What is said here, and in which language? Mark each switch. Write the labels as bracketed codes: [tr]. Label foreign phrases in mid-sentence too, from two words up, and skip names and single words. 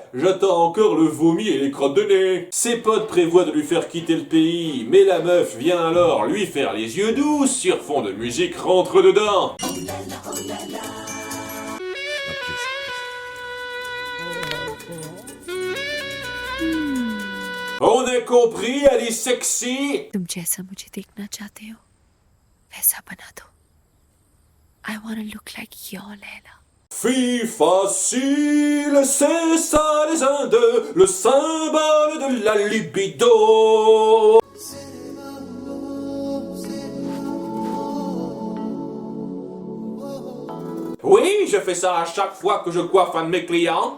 [fr] J'attends encore le vomi et les crottes de nez. Ses potes prévoient de lui faire quitter le pays, mais la meuf vient alors lui faire les yeux doux sur fond de musique rentre dedans. On a compris, elle est sexy. [hi] तुम जैसा मुझे देखना चाहते हो वैसा बना दो. [en] I wanna look like your Leila. [fr] Fille facile, c'est ça les Indes, le symbole de la libido. Oui, je fais ça à chaque fois que je coiffe un de mes clients.